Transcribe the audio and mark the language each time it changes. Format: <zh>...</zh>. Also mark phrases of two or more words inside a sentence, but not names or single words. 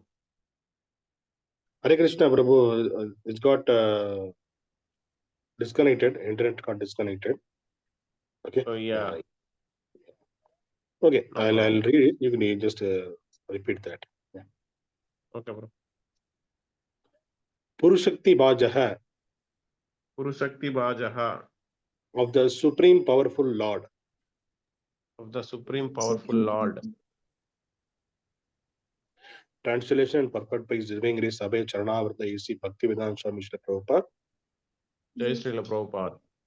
<en>Hare Krishna, Prabhu. It's got disconnected. Internet got disconnected. Okay. So yeah. Okay. No I'll problem. read it. You can just repeat that. Yeah. Okay, bro.</en> <sa>पुरु-शक्ति-भाजः, पुरु-शक्ति-भाजः,</sa> <en>of the Supreme Powerful Lord. of the Supreme Powerful Lord. Translation and purport by Divine Grace Abhay Charanavrta A.C. Bhaktivedanta Swami Srila Prabhupada. Jai Srila Prabhupada.</en>